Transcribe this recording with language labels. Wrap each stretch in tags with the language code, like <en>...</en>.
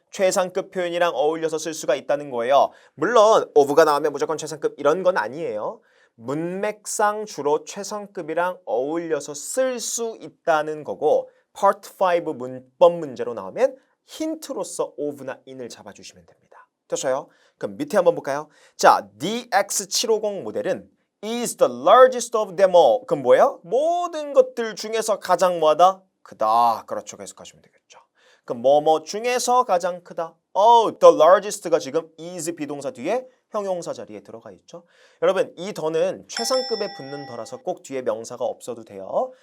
<ko>최상급 표현이랑 어울려서 쓸 수가 있다는 거예요. 물론 of가 나오면 무조건 최상급 이런 건 아니에요. 문맥상 주로 최상급이랑 어울려서 쓸 수 있다는 거고 Part 5 문법 문제로 나오면 힌트로서 of나 in을 잡아주시면 됩니다. 됐어요? 그럼 밑에 한번 볼까요?</ko> <en>자, DX750</en> <ko>모델은</ko> <en>is the largest of them all.</en> <ko>그럼 뭐예요? 모든 것들 중에서 가장 뭐하다? 크다. 그렇죠. 계속하시면 되겠죠. 그럼 뭐뭐 중에서 가장 크다. the largest가 지금 is 비동사 뒤에 형용사 자리에 들어가 있죠. 여러분, 이 더는 최상급에 붙는 더라서 꼭 뒤에 명사가 없어도 돼요.</ko>